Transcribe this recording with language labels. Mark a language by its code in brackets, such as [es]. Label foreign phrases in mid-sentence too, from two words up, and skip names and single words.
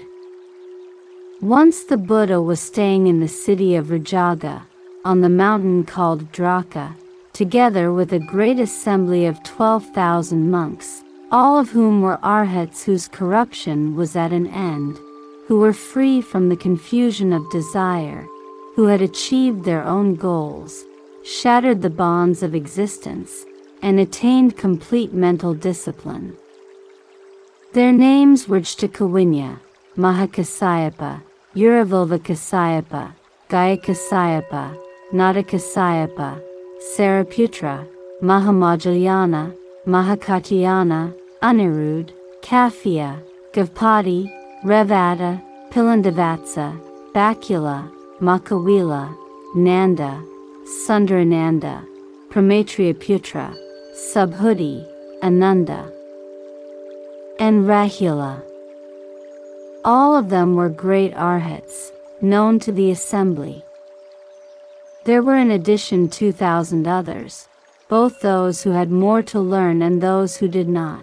[en] Once the Buddha was staying in the city of Rajaga, on the mountain called Draka, together with a great assembly of 12,000 monks, all of whom were arhats whose corruption was at an end, who were free from the confusion of desire, who had achieved their own goals, shattered the bonds of existence, and attained complete mental discipline. Their names were Jtakawinya, Mahakasyapa, Uravilvakasyapa, Gayakasyapa, Natakasyapa, Sariputra, Mahamajayana, Mahakatyayana, Anirudh, Kafiya, Gavpati, Revata, Pilandavatsa, Bakula, Makawila, Nanda, Sundarananda, Pramatriyaputra, Subhuti, Ananda, and Rahula. All of them were great arhats, known to the assembly. There were in addition 2,000 others, both those who had more to learn and those who did not.